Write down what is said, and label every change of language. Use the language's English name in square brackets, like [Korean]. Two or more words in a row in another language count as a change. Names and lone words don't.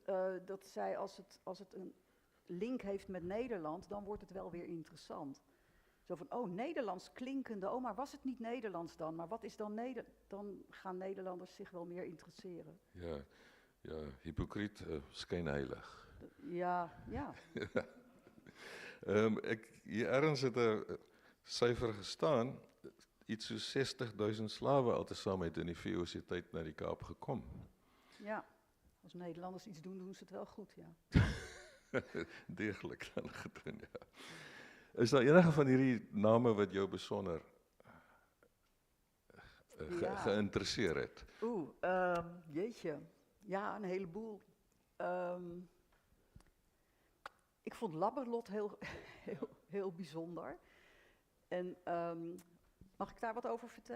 [Dutch] Dat zij als het een link heeft met Nederland, dan wordt het wel weer interessant. Zo van, Nederlands klinkende, maar was het niet Nederlands dan? Maar wat is dan Nederlands? Dan gaan Nederlanders zich wel meer interesseren. Ja, hypocriet, schijnheilig. Ja. [Afrikaans] Hier ergens het 'n syfer gestaan, iets so 60.000 slawe altesaam het in die VOC-tyd na die Kaap gekom. [Dutch] Ja, als Nederlanders iets doen, doen ze het wel goed, ja. [Afrikaans] Deeglik dan gedoen, ja. Is daar enige van hierdie name wat jou besonder geïnteresseerd het? [Dutch] Jeetje. Ja, een heleboel. Ik vond Labberlot heel bijzonder. En mag ik daar wat over vertellen?